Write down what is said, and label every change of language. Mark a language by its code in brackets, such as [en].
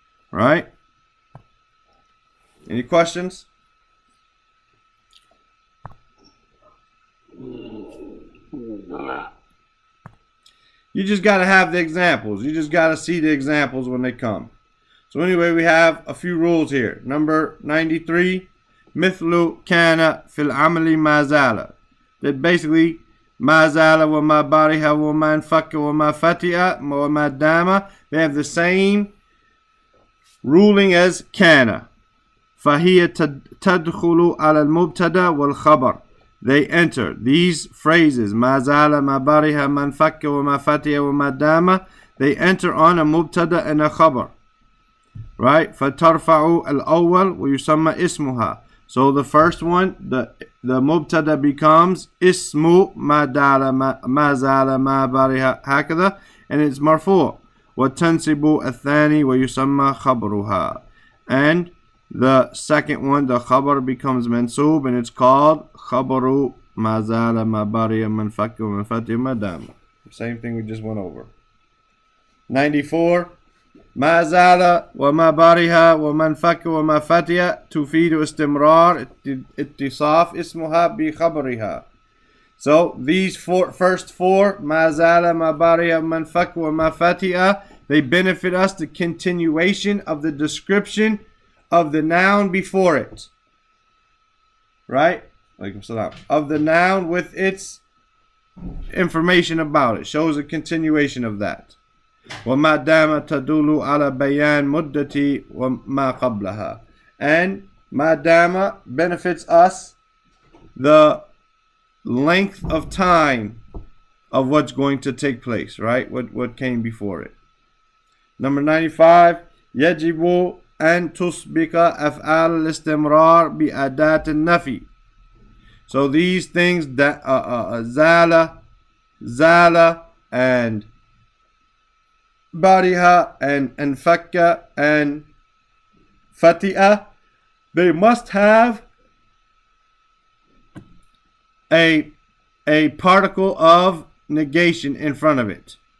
[en] Right? Any questions? Nah. You just got to have the examples. You just got to see the examples when they come. So anyway, we have a few rules here. Number 93, [ar] مثل كان في العمل ما زال. [en] That basically, [ar] ما زال وما برح وما انفك وما فتئ وما دام. [en] They have the same ruling as كان. [ar] فهي تدخل على المبتدا والخبر. [en] They enter these phrases [ar] ما زال ما برح ما انفك وما فتئ وما دام. [en] They enter on a mubtada and a khabar. Right? [ar] فترفع الأول ويسمى اسمها. [en] So the first one, the mubtada becomes [ar] اسم ما زال ما برح هكذا, [en] and it's [ar] مرفوع. وتنصب الثاني ويسمى خبرها. [en] And the second one, the khabar, becomes mansub, and it's called [ar] خبر ما زال ما برح ما انفك وما فتئ وما دام. [en] Same thing we just went over. [ar] 94, ما زال وما برح وما انفك وما فتئ تفيد استمرار اتصاف اسمها بخبرها. [en] So these first four, [ar] ما زال ما برح وما انفك وما فتئ, [en] they benefit us the continuation of the description of the noun before it. Right? Of the noun with its information about it. Shows a continuation of that. [ar] وما دام تدل على بيان مدة وما قبلها. [en] And [ar] ما دام [en] benefits us the length of time of what's going to take place, right? What came before it. [ar] Number 95, يجب أن تسبق أفعال الاستمرار بأداة النفي. [en] So these things, زال, زال, and bariha, and fakka, and fati'a, they must have a particle of negation in front of it.